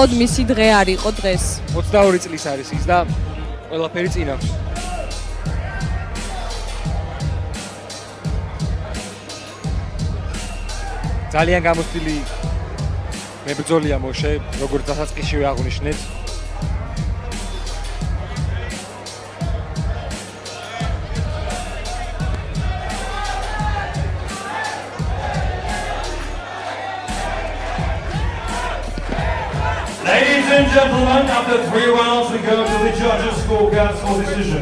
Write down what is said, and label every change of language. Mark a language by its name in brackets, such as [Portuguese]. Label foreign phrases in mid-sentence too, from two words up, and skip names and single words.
[Georgian] უბრალოდ მისი დღე არ იყო დღეს. 22 წლის არის ის და ყველაფერი წინ აქვს. ძალიან გამოცდილი მებრძოლია მოშე, როგორც დასაწყისშივე აღვნიშნეთ. [English] Ladies and gentlemen, after 3 rounds, we go to the judges' scorecards for decision.